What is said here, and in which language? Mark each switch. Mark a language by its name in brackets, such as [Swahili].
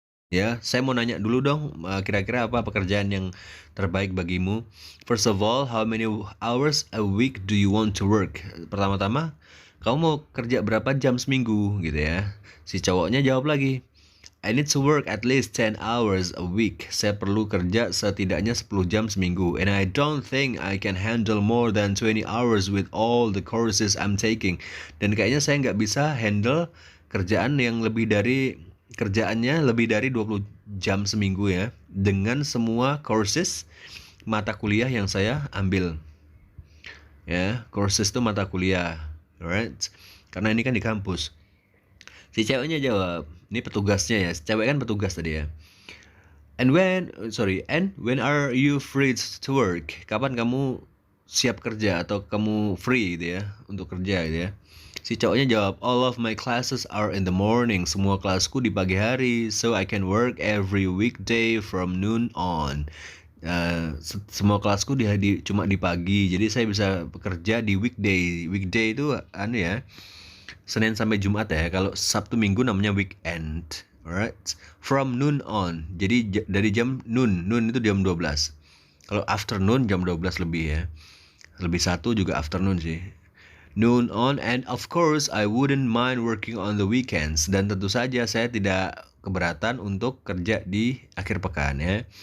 [Indonesian] Ya, saya mau nanya dulu dong, kira-kira apa pekerjaan yang terbaik bagimu? [English] First of all, how many hours a week do you want to work? [Indonesian] Pertama-tama, kamu mau kerja berapa jam seminggu gitu ya? Si cowoknya jawab lagi, [English] I need to work at least 10 hours a week. [Indonesian] Saya perlu kerja setidaknya 10 jam seminggu. [English] And I don't think I can handle more than 20 hours with all the courses I'm taking. [Indonesian] Dan kayaknya saya nggak bisa handle kerjaan yang lebih dari kerjaannya lebih dari 20 jam seminggu ya. Dengan semua courses mata kuliah yang saya ambil. Ya, courses itu mata kuliah. Alright? Karena ini kan di kampus. Si ceweknya jawab, ini petugasnya ya, cewek kan petugas tadi ya. [English] And when are you free to work? [Indonesian] Kapan kamu siap kerja atau kamu free gitu ya untuk kerja gitu ya. Si cowoknya jawab, [English] all of my classes are in the morning. [Indonesian] Semua kelasku di pagi hari, [English] so I can work every weekday from noon on. [Indonesian] Semua kelasku cuma di pagi, jadi saya bisa bekerja di weekday. Weekday itu anu ya, Senin sampai Jumat ya. Kalau Sabtu Minggu namanya weekend. Alright. [English] From noon on. [Indonesian] Jadi dari jam noon. Noon itu jam 12. Kalau afternoon jam 12 lebih ya. Lebih satu juga afternoon sih. [English] Noon on, and of course I wouldn't mind working on the weekends. [Indonesian] Dan tentu saja saya tidak keberatan untuk kerja di akhir pekan ya.